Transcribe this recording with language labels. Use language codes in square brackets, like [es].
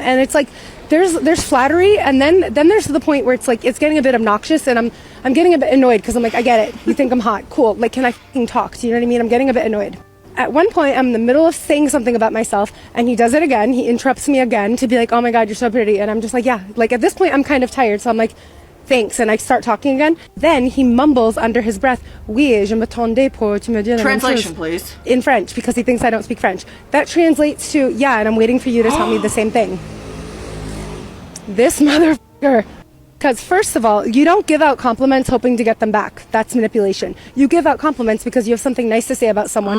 [en] And it's like, there's flattery. And then there's the point where it's like, it's getting a bit obnoxious and I'm getting a bit annoyed because I'm like, I get it. You think I'm hot. Cool. Like, can I fucking talk? Do you know what I mean? I'm getting a bit annoyed. At one point, I'm in the middle of saying something about myself and he does it again. He interrupts me again to be like, oh my God, you're so pretty. And I'm just like, yeah, like at this point, I'm kind of tired. So I'm like, thanks, and I start talking again. Then he mumbles under his breath, [fr] oui, je m'attendais pour tu me dire la même chose. [en] Translation, please. In French, because he thinks I don't speak French. That translates to, yeah, and I'm waiting for you to tell me the same thing. This motherfucker. Because first of all, you don't give out compliments hoping to get them back. That's manipulation. You give out compliments because you have something nice to say about someone.